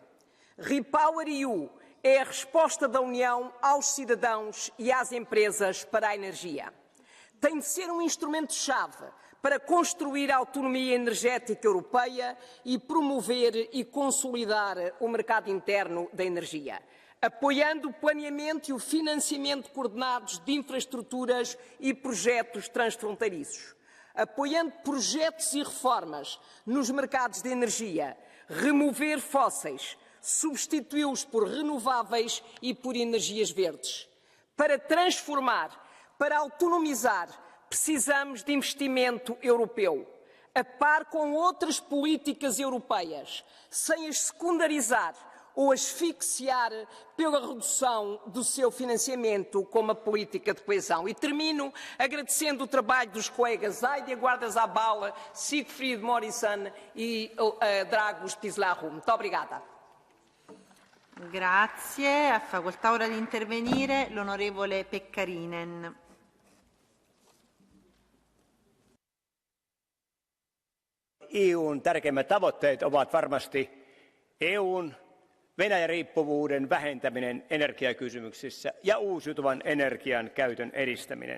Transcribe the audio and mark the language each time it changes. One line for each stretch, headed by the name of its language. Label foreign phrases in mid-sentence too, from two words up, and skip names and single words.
Portuguese: REPowerEU é a resposta da União aos cidadãos e às empresas para a energia. Tem de ser um instrumento-chave para construir a autonomia energética europeia e promover e consolidar o mercado interno da energia, apoiando o planeamento e o financiamento coordenados de infraestruturas e projetos transfronteiriços, apoiando projetos e reformas nos mercados de energia, remover fósseis, substituí-los por renováveis e por energias verdes. Para transformar, para autonomizar, precisamos de investimento europeu, a par com outras políticas europeias, sem as secundarizar ou asfixiar pela redução do seu financiamento como a política de coesão. E termino agradecendo o trabalho dos colegas Heidi Guarda-Zabal, Siegfried Morrison e Dragos Pislarro. Muito obrigada.
Italian: Grazie. A facoltà ora di intervenire l'onorevole Pekkarinen.
Finnish: EUn tärkeimmät tavoitteet ovat varmasti EUn Venäjä-riippuvuuden vähentäminen energiakysymyksissä ja uusiutuvan energian käytön edistäminen.